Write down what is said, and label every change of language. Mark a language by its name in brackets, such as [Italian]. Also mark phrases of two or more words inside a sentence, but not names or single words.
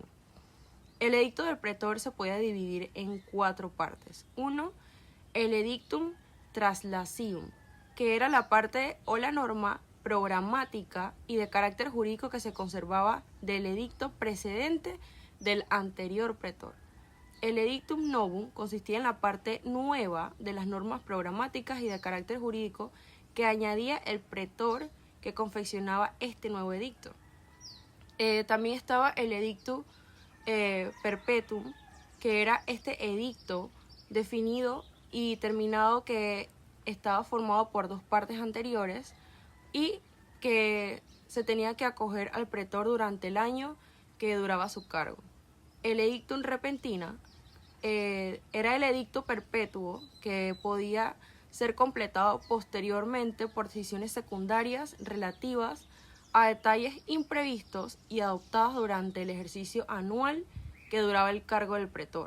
[Spanish] El edicto del pretor se podía dividir en 4 partes. Uno, el [Latin] edictum translatium, [Spanish] que era la parte o la norma programática y de carácter jurídico que se conservaba del edicto precedente del anterior pretor. El [Latin] edictum novum [Spanish] consistía en la parte nueva de las normas programáticas y de carácter jurídico que añadía el pretor que confeccionaba este nuevo edicto. También estaba el [Latin] edictum perpetuum, [Spanish] que era este edicto definido y terminado que estaba formado por 2 partes anteriores y que se tenía que acoger al pretor durante el año que duraba su cargo. El [Latin] edictum repentina [Spanish] era el edicto perpetuo, que podía ser completado posteriormente por decisiones secundarias relativas a detalles imprevistos y adoptadas durante el ejercicio anual que duraba el cargo del pretor.